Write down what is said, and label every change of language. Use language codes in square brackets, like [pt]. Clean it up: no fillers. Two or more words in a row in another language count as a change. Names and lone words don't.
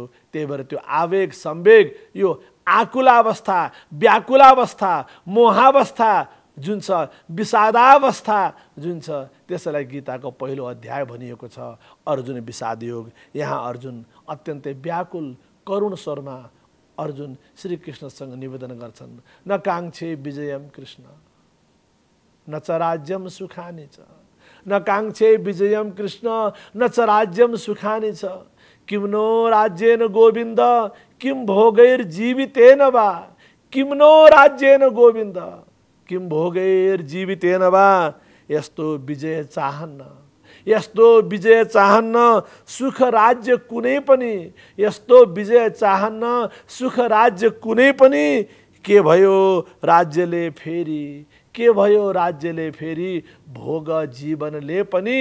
[ne] त्यही भएर त्यो आवेग, संवेग, यो आकुलावस्था, व्याकुलावस्था, मोहावस्था जुन छ, विषादावस्था जुन छ, त्यसैलाई गीताको पहिलो अध्याय भनिएको छ, अर्जुन विषाद योग। यहाँ अर्जुन अत्यन्तै व्याकुल करुण स्वरमा अर्जुन श्री कृष्णसँग निवेदन गर्छन्, [sa] न काङ्क्षे विजयम कृष्ण न च राज्यम सुखानि च, न काङ्क्षे विजयम कृष्ण न च राज्यम सुखानि च, किं नो राज्येन गोविन्द किं भोगैर्जीवितेन वा, किं नो राज्येन गोविन्द किं भोगैर्जीवितेन वा। [ne] यस्तो विजय चाहन्न, यस्तो विजय चाहन्न सुख राज्य कुनै पनि, यस्तो विजय चाहन्न सुख राज्य कुनै पनि। के भयो राज्यले फेरि, के भयो राज्यले फेरि, भोग जीवनले पनि।